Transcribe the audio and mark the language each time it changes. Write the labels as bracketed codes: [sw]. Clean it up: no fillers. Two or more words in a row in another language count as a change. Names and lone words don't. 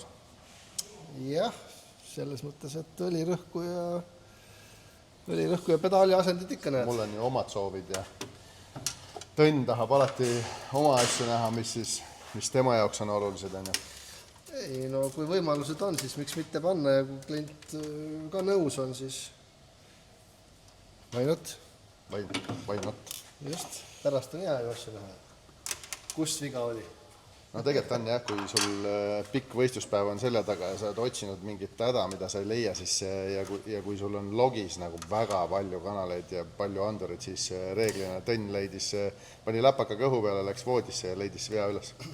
[et] Jah, selles mõttes, et õlirõhku ja pedaali asendid ikka näed. Mul on ju omad soovid ja Tõnn tahab alati oma asju näha, mis tema jaoks on olulised. Ei, no kui võimalused on, siis miks mitte panna ja kui klient ka nõus on, siis [en] why not? Why not? [et] Just, pärast on hea ju asju näha. Kust viga oli? No tegelikult on jah, kui sul pikk võistluspäev on selja taga ja sa oled otsinud mingit häda, mida sa ei leia, siis ja kui sul on logis nagu väga palju kanaleid ja palju andurid, siis reeglina Tõnn pani läpaka kõhu peale, läks voodisse ja leidis vea üles.